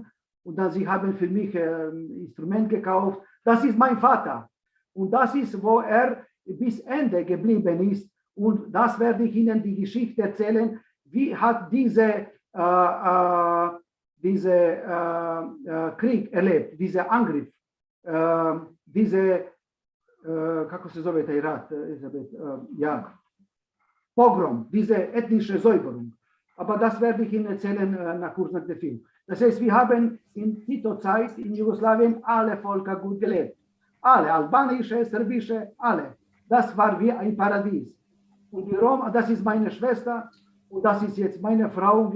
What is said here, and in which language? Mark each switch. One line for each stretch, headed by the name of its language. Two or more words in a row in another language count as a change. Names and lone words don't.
German: Und dann sie haben für mich ein Instrument gekauft. Das ist mein Vater. Und das ist, wo er bis Ende geblieben ist. Und das werde ich Ihnen die Geschichte erzählen. Wie hat diese Krieg erlebt, dieser Angriff,
Croatian: kako se zove taj rat, Pogrom,
German: diese ethnische Säuberung. Aber das werde ich Ihnen erzählen kurz nach dem Film. Das heißt, wir haben in Tito-Zeit in Jugoslawien alle Völker gut gelebt. Alle, albanische, serbische, alle. Das war wie ein Paradies. Und die Roma, das ist meine Schwester und das ist jetzt meine Frau.